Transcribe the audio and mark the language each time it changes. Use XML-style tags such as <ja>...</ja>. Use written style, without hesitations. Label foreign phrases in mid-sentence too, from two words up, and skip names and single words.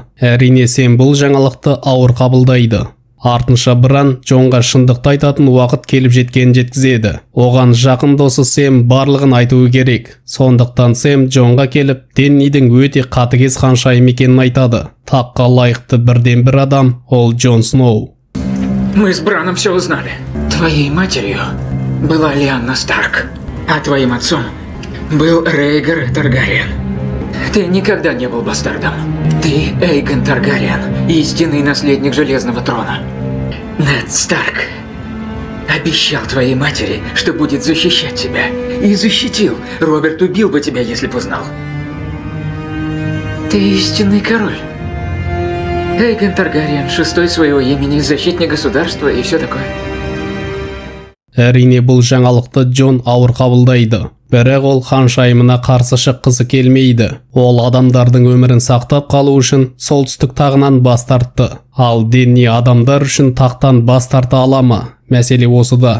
<kk>Әрине Сем бұл жаңалықты ауыр қабылдайды. Артынша Бран Джонға шындықты айтатын уақыт келіп жеткенін жеткізеді. Оған жақын досы Сем барлығын айтуы керек. Сондықтан Сем Джонға келіп, Деннидің өте қатыгез ханшайым екенін айтады. Таққа лайықты бірден бір адам, ол Джон Сноу.</kk> <ru>Мы с Браном все узнали. Твоей матерью была Лианна Старк, а твоим отцом был Рейгар Таргариен. Ты никогда не был бастардом. Ты Эйгон Таргариен, истинный наследник Железного трона. Нед Старк обещал твоей матери, что будет защищать тебя. И защитил. Роберт убил бы тебя, если бы узнал. Ты истинный король. Эйгон Таргариен, шестой своего имени, защитник государства и все такое.</ru> <kk>Әрине бұл жаңалықты Джон ауыр қабылдайды. Бірақ ол ханшайымына қарсы шыққысы келмейді. Ол адамдардың өмірін сақтап қалу үшін солтүстік тағынан бас тартты. Ал Денни адамдар үшін тақтан бас тарта ала ма? Мәселе осыда.</kk>